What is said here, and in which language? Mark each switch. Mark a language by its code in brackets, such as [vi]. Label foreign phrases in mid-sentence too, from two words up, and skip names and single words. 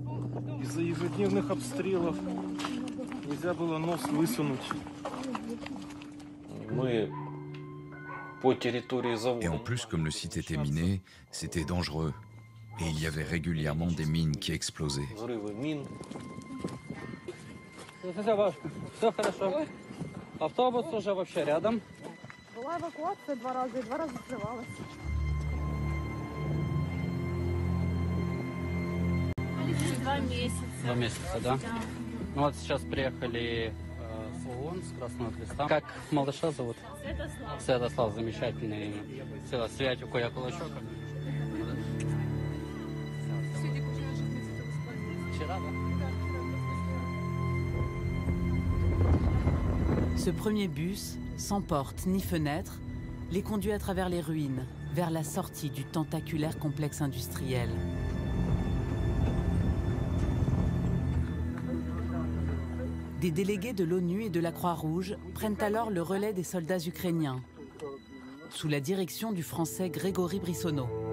[fr] Et en plus, comme le site était miné, c'était dangereux. Et il y avait régulièrement des mines qui explosaient. [ru] Была эвакуация 2 раза, и 2 раза взрывалась. Два месяца, да? Ну вот сейчас приехали с ООН, с Красного Креста. Как малыша зовут? Святослав, замечательный. Святик, я кулачок. Вчера, да? [fr] Ce premier bus, sans porte ni fenêtre, les conduit à travers les ruines, vers la sortie du tentaculaire complexe industriel. Des délégués de l'ONU et de la Croix-Rouge prennent alors le relais des soldats ukrainiens, sous la direction du Français Grégory Brissonneau.